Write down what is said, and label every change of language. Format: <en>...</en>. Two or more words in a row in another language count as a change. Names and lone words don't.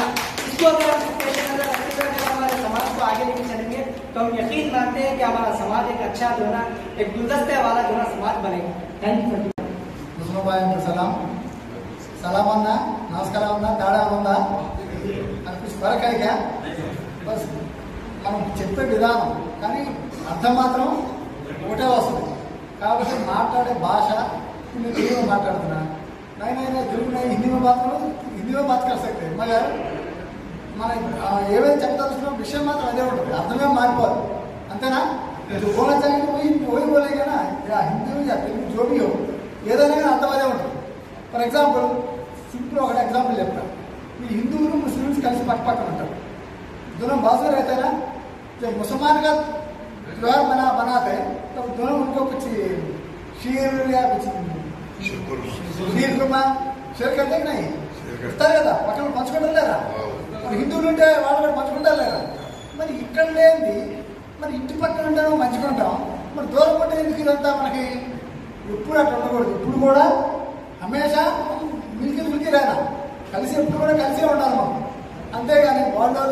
<hi>इसको अगर हम हमारे समाज को आगे लेके चलेंगे तो हम यकीन मानते हैं कि हमारा समाज एक अच्छा जो है ना एक गुलदस्ते वाला जो है समाज बनेगा।</hi> <en>Thank you.</en> <hi>सलाम सलाम अन्ना नमस्कार अन्ना ताड़ा अन्ना कुछ फर्क है क्या, बस</hi> <te>మనం చెప్పే విధానం కానీ అర్థం మాత్రం ఒకటే వస్తుంది। కాబట్టి మాట్లాడే భాష</te> <hi>मैं हिंदी में</hi> <te>మాట్లాడుతున్నా, नहीं తెలుగు</te> <hi>नहीं हिंदी में बात करो, हिंदी में बात कर सकते हैं, मगर</hi> <te>మన ఏవైతే చెప్తాల్సిన విషయం మాత్రం అదే ఉంటుంది, అర్థమే మారిపోదు అంతేనా।</te> <hi>जो बोलना चाहिए वही बोलेगा ना, या हिंदी हो या तेलुगु जो भी हो</hi> <te>ఏదైనా కానీ అర్థం అదే ఉంటుంది।</te> <en>for example simple</en> <te>ఒక एग्जांपल చెప్తా, ఈ హిందువులు ముస్లిమ్స్ కలిసి పక్క పక్కన ఉంటారు,</te> <hi>दोनों बाजू रहते हैं ना। जब मुसलमान का त्योहार बनाते हैं तो दोनों उनको कुछ शीर या कुछ शीर कुर्मा షేర్ करते कि नहीं</hi> <te>ఇస్తారు కదా పక్కన పంచుకుంటారు లేదా మరి హిందువులు ఉంటే వాళ్ళు కూడా పంచుకుంటారు లేదా మరి ఇక్కడ లేని మరి ఇంటి పక్కన ఉంటాం మంచుకుంటాం మరి దూరం ఉంటే ఎందుకు ఇదంతా మనకి ఎప్పుడు అట్లా ఉండకూడదు ఇప్పుడు కూడా</te> <hi>हमेशा मिलके रहना</hi> <te>కలిసి ఎప్పుడు కూడా కలిసే ఉండాలి మనం అంతేగాని వాళ్ళు</te>